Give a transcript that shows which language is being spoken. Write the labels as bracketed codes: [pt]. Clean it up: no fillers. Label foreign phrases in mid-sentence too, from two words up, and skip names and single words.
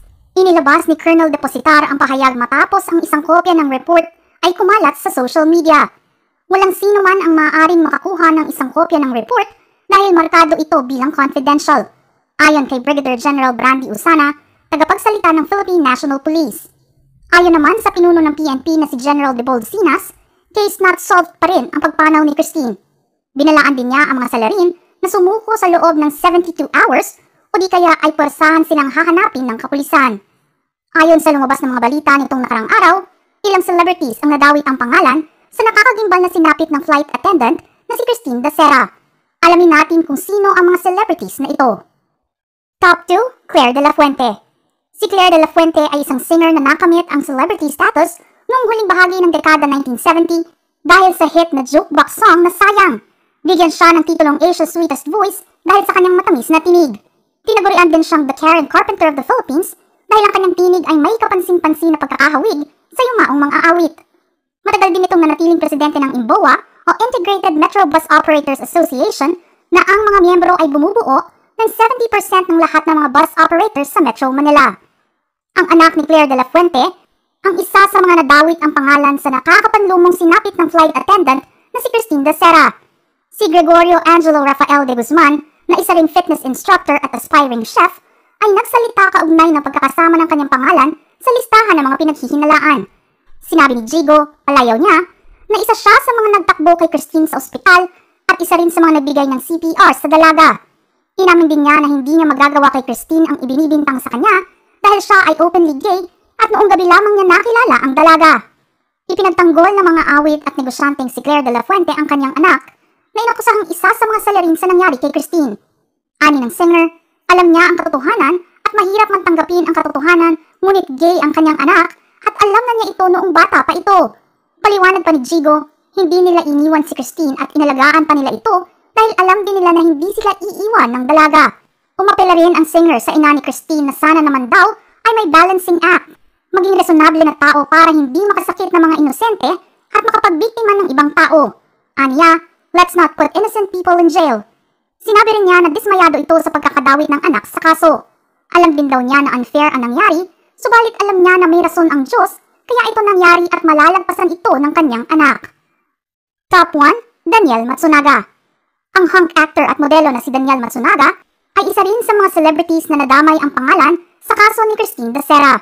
[tl] Inilabas ni Colonel Depositar ang pahayag matapos ang isang kopya ng report ay kumalat sa social media. Walang sino man ang maaaring makakuha ng isang kopya ng report dahil markado ito bilang confidential, ayon kay Brigadier General Brandy Usana, tagapagsalita ng Philippine National Police. Ayon naman sa pinuno ng PNP na si General Debold Sinas, [en] case not solved [tl] pa rin ang pagpanaw ni Christine. Binalaan din niya ang mga salarin na sumuko sa loob ng 72 hours o di kaya ay pwersahan silang hahanapin ng kapulisan. Ayon sa lumabas ng mga balita nitong nakarang araw, ilang celebrities ang nadawit ang pangalan sa nakakagimbal na sinapit ng [en] flight attendant [tl] na si Christine de Serra. Alamin natin kung sino ang mga celebrities na ito. Top 2, Claire de la Fuente. Si Claire de la Fuente ay isang singer na nakamit ang [en] celebrity status [tl] noong huling bahagi ng dekada 1970 dahil sa hit na [en] jukebox song [tl] na Sayang. Bigyan siya ng titulong Asia's Sweetest Voice dahil sa kanyang matamis na tinig. Tinagurian din siyang [en] the Karen Carpenter of the Philippines [tl] dahil ang kanyang tinig ay may kapansin-pansin na pagkakahawig sa yumaong mga aawit. Matagal din itong nanatiling presidente ng IMBOA o Integrated Metro [en] Bus Operators [tl] Association na ang mga miyembro ay bumubuo ng 70% ng lahat ng mga bus operators sa Metro Manila. Ang anak ni Claire de la Fuente, ang isa sa mga nadawit ang pangalan sa nakakapanlumong sinapit ng [en] flight attendant [tl] na si Christine de Serra. Si Gregorio Angelo Rafael de Guzman, na isa ring [en] fitness instructor [tl] at [en] aspiring chef, [tl] ay nagsalita kaugnay ng pagkakasama ng kanyang pangalan sa listahan ng mga pinaghihinalaan. Sinabi ni Jigo, palayaw niya, na isa siya sa mga nagtakbo kay Christine sa ospital at isa rin sa mga nagbigay ng CPR sa dalaga. Inamin din niya na hindi niya magagawa kay Christine ang ibinibintang sa kanya dahil siya ay [en] openly gay [tl] at noong gabi lamang niya nakilala ang dalaga. Ipinagtanggol ng mga awit at negosyanteng si Claire de la Fuente ang kanyang anak na inakusahang isa sa mga salarin sa nangyari kay Christine. Ani ng singer, alam niya ang katotohanan at mahirap man tanggapin ang katotohanan, ngunit gay ang kanyang anak at alam na niya ito noong bata pa ito. Paliwanag pa ni Jigo, hindi nila iniwan si Christine at inalagaan pa nila ito dahil alam din nila na hindi sila iiwan ng dalaga. Umapela rin ang singer sa ina ni Christine na sana naman daw ay may [en] balancing act. [tl] Maging resonable na tao para hindi makasakit ng mga inosente at makapagbiktima ng ibang tao. Aniya, [en] let's not put innocent people in jail. [tl] Sinabi rin niya na dismayado ito sa pagkakadawit ng anak sa kaso. Alam din daw niya na unfair ang nangyari, subalit alam niya na may rason ang Diyos, kaya ito nangyari at malalagpasan ito ng kanyang anak. Top 1, Daniel Matsunaga. Ang [en] hunk actor [tl] at modelo na si Daniel Matsunaga ay isa rin sa mga celebrities na nadamay ang pangalan sa kaso ni Christine de Serra.